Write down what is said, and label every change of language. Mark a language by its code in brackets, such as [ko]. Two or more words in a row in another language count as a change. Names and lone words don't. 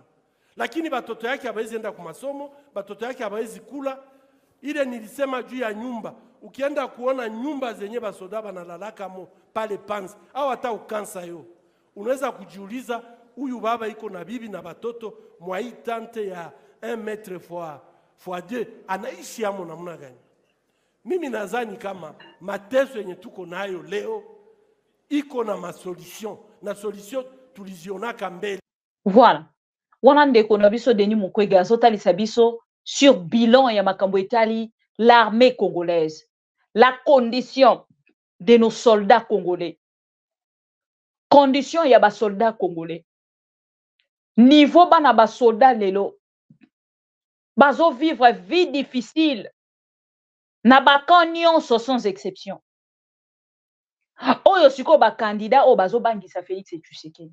[sw] Lakini batoto yake hawezi enda kwa masomo, batoto yake hawezi kula. Ile nilisema juu ya nyumba. Ukienda kuona nyumba zenye basoda banalalaka mo pale Panzi au hata ukansa yo, unaweza kujiuliza huyu baba iko na bibi na batoto mwa hii tante ya 1 [fr] mètre fois [sw] 2 anaishi amo namna gani? Mimi nadhani kama mateso yenye tuko nayo leo iko na masolution, na solution tulizionaka mbele. [fr] Voilà. [ln] Wana ndeko na biso Denis Mukwege azotalisa biso [fr] sur bilan [ln] ya makambo etali [fr] l'armée congolaise, la condition de nos soldats congolais, [ln] condition ya ba [fr] soldats congolais, [ln] niveau bana ba soldats lelo bazo [fr] vivre vie difficile [ln] na ba nyonso [fr] sans exception. [ln] Oyo siko ba candidat o bazo bangisa Félix Tshisekedi.